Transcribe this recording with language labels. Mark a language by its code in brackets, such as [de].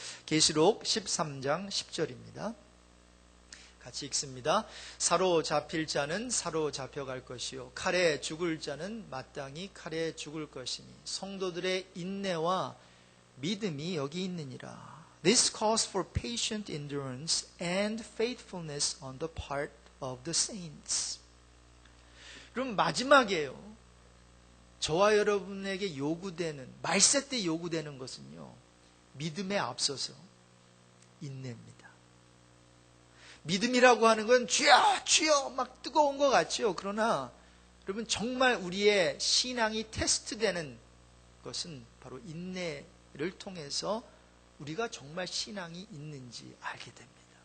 [ko] 계시록 13장 10절입니다. 같이 읽습니다. 사로잡힐 자는 사로잡혀갈 것이요 칼에 죽을 자는 마땅히 칼에 죽을 것이니 성도들의 인내와 믿음이 여기 있느니라. [en] This calls for patient endurance and faithfulness on the part of the saints. [ko] 그럼 마지막이에요. 저와 여러분에게 요구되는, 말세 때 요구되는 것은요, 믿음에 앞서서 인내입니다. 믿음이라고 하는 건 주여 주여 막 뜨거운 것 같죠. 그러나 여러분 정말 우리의 신앙이 테스트되는 것은 바로 인내를 통해서 우리가 정말 신앙이 있는지 알게 됩니다.